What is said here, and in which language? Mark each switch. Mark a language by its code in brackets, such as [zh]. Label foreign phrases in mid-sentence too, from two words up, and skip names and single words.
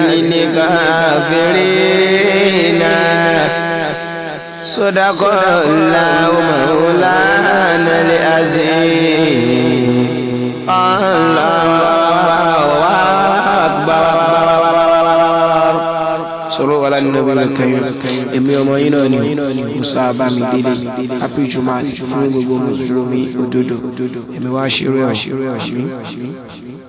[ar] للكافرين صدق الله مولانا العظيم الله أكبر صلوا على النبي الكريم [yo] èmi ọmọ yín náà ni Musa Bámidélé [en] happy Jumat [yo] fún gbogbo mùsùlùmí òdodo èmi wá ṣeré ọ̀